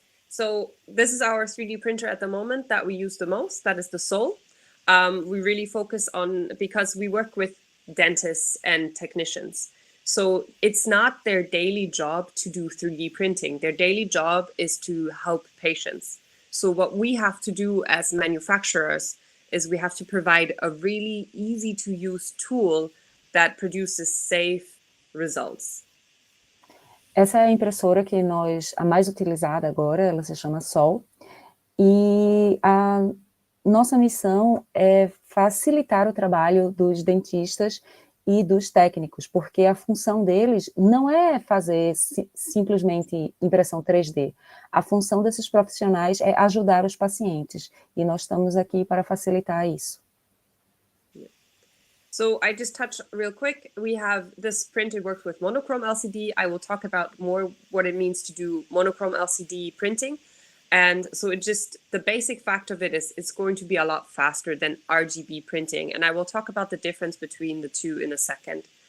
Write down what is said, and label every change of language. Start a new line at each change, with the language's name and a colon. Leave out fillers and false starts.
English: So this is our 3D printer at the moment that we use the most, that is the Soul. We really focus on, because we work with dentists and technicians. So it's not their daily job to do 3D printing. Their daily job is to help patients. So what we have to do as manufacturers is we have to provide a really easy to use tool that produces safe results.
Portuguese: Essa é a impressora que a mais utilizada agora, ela se chama Sol, e a nossa missão é facilitar o trabalho dos dentistas e dos técnicos, porque a função deles não é fazer simplesmente impressão 3D. A função desses profissionais é ajudar os pacientes, e nós estamos aqui para facilitar isso.
English: So I just touch real quick. We have this printer works with monochrome LCD. I will talk about more what it means to do monochrome LCD printing. And so the basic fact of it is it's going to be a lot faster than RGB printing. And I will talk about the difference between the two in a second.